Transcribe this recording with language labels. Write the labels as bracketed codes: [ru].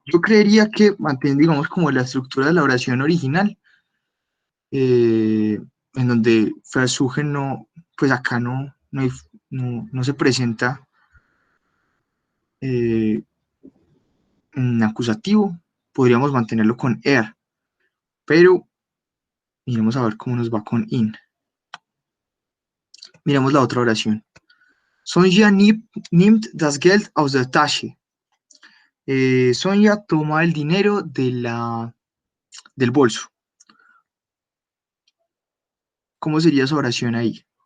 [es] Yo creería que mantén, digamos, como la estructura de la oración original, en donde versuchen no, pues acá no se presenta eh, en acusativo, podríamos mantenerlo con pero miremos a ver cómo nos va con in. Miramos la otra oración. [de] Sonja nimmt das Geld aus der Tasche. [es] Sonja toma el dinero del bolso. ¿Cómo sería esa oración ahí?